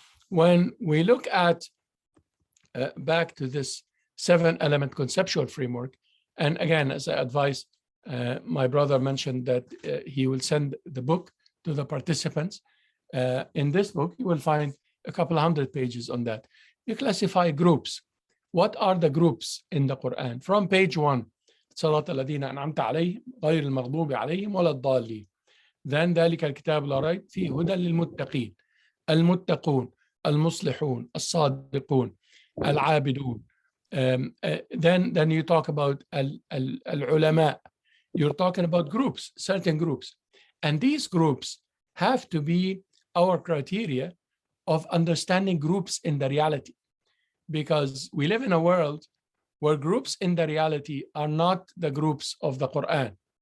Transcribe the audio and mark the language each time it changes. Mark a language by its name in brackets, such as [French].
[English] When we look at back to this 7-element conceptual framework, and again, as I advise, my brother mentioned that he will send the book to the participants. In this book, you will find a couple hundred pages on that. You classify groups. What are the groups in the Quran? From page 1, [Arabic] صراط الذين أنعمت عليهم غير المغضوب عليهم ولا الضالين. [English] Then [Arabic] ذلك الكتاب لا ريب فيه هدى للمتقين المتقون المصلحون الصادقون العابدون. [English] Then you talk about al-ulama. You're talking about groups, certain groups. And these groups have to be our criteria of understanding groups in the reality. Because we live in a world where groups in the reality are not the groups of the Quran.